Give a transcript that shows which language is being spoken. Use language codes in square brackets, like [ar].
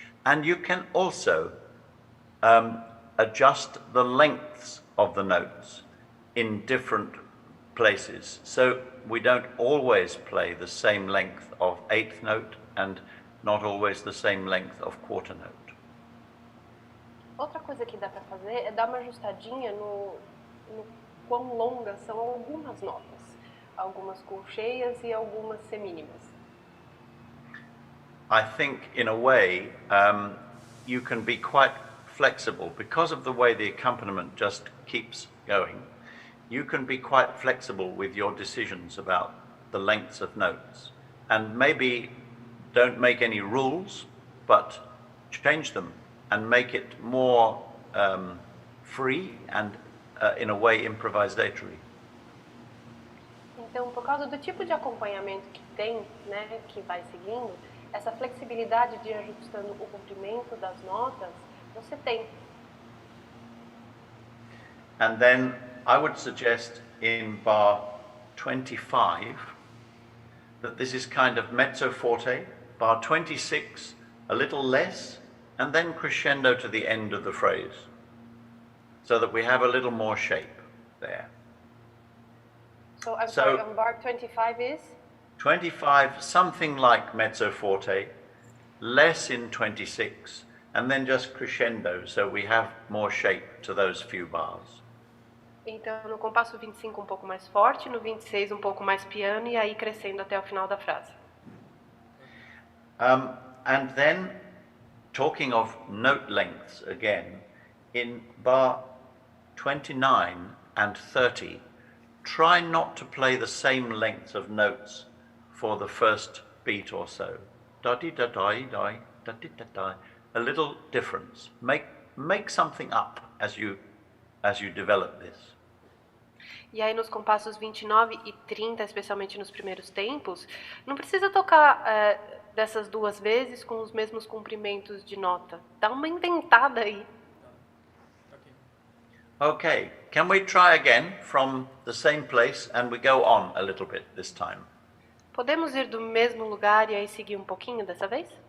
[en] And you can also adjust the lengths of the notes in different places. So we don't always play the same length of eighth note and not always the same length of quarter note. [pt] Outra coisa que dá para fazer é dar uma ajustadinha no quão longas são algumas notas. Algumas colcheias e algumas semínimas. [en] I think, in a way, you can be quite flexible because of the way the accompaniment just keeps going. You can be quite flexible with your decisions about the lengths of notes, and maybe don't make any rules, but change them and make it more free and, in a way, improvisatory. [pt] Então, por causa do tipo de acompanhamento que tem, né, que vai seguindo, essa flexibilidade de ir ajustando o comprimento das notas, você tem. [en] And then I would suggest in bar 25 that this is kind of mezzo forte, bar 26 a little less, and then crescendo to the end of the phrase, so that we have a little more shape there. So, I'm sorry, on bar 25 is? 25, something like mezzo forte, less in 26, and then just crescendo, so we have more shape to those few bars. [pt] Então, no compasso 25 um pouco mais forte, no 26 um pouco mais piano, e aí crescendo até o final da frase. [en] And then, talking of note lengths again, in bar 29 and 30, try not to play the same length of notes for the first beat or so. Da-dee-da-da-dee-da, da-dee-da-da. A little difference. Make something up as you develop this. [pt] E aí nos compassos 29 e 30, especialmente nos primeiros tempos, não precisa tocar dessas duas vezes com os mesmos comprimentos de nota. Dá uma inventada aí. [en] Okay, can we try again from the same place and we go on a little bit this time? [pt] Podemos ir do mesmo lugar e aí seguir um pouquinho dessa vez?